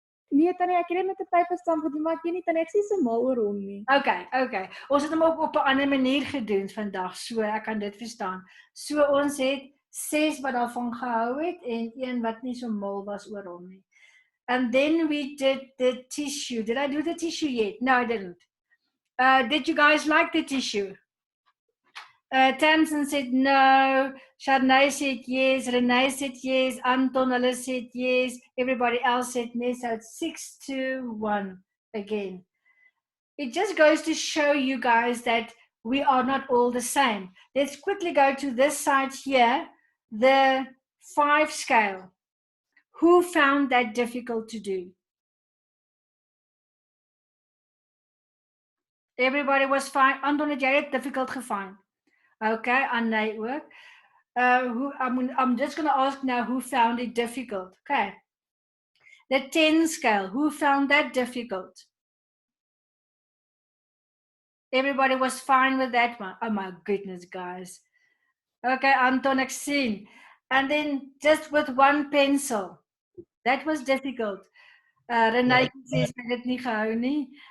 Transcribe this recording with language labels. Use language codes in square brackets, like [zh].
[af] Nee, Tannie, ek het met 'n paperstamp gedoen, maar ek weet nie Tannie, ek sê so mal oor hom nie. [en] Okay. [af] Ons het hom op 'n ander manier gedoen vandag, so ek kan dit verstaan. So ons het 6 wat daarvan gehou het en 1 wat nie so mal was oor hom nie. [en] And then we did the tissue. Did I do the tissue yet? No, I didn't. Did you guys like the tissue? Tamsin said no. Sharnay said yes. Renee said yes. Anton hulle said yes. Everybody else said no. So it's 6-1 again. It just goes to show you guys that we are not all the same. Let's quickly go to this side here, the 5 scale. Who found that difficult to do? Everybody was fine. [af] Anton, het jy dit difficult gefind? Okay, Anne ook. [en] I'm just going to ask now who found it difficult. Okay. The 10 scale, who found that difficult? Everybody was fine with that one. Oh my goodness, guys. Okay, Anton, [af] ek sien. [en] And then just with one pencil. That was difficult. [af] Renee sê sy het dit nie gehou nie.